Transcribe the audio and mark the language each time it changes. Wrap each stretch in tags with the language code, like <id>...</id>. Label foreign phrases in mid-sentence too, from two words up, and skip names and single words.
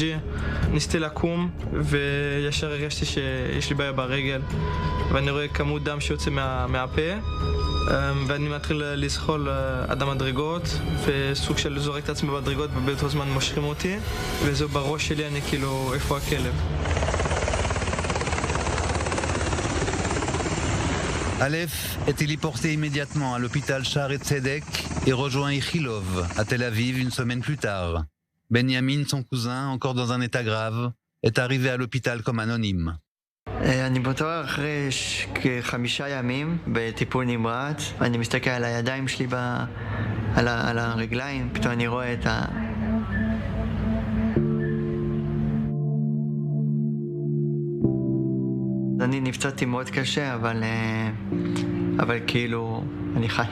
<he>ניסיתי לקום וישר הרגשתי שיש לי בעיה ברגל, ואני רואה כמות דם שיוצא מהפה, ואני מתחיל לזחול עד המדרגות, וסוג של זורק את עצמי במדרגות ובאותו זמן מושכים אותי, וזהו בראש שלי, אני כאילו, איפה הכלב?</he> <fr>Aleph est téléporté immédiatement à l'hôpital Shaare Tzedek et rejoint Ichilov à Tel Aviv une semaine plus tard. Benyamin, son cousin, encore dans un état grave, est arrivé à l'hôpital comme anonyme.</fr> <he>אני בטוח אחרי כ5 ימים בטיפול נמרץ, אני מסתכל על הידיים שלי על הרגליים, פתאום אני רואה את אני נפצעתי מאוד קשה, אבל כאילו אני חי.</he>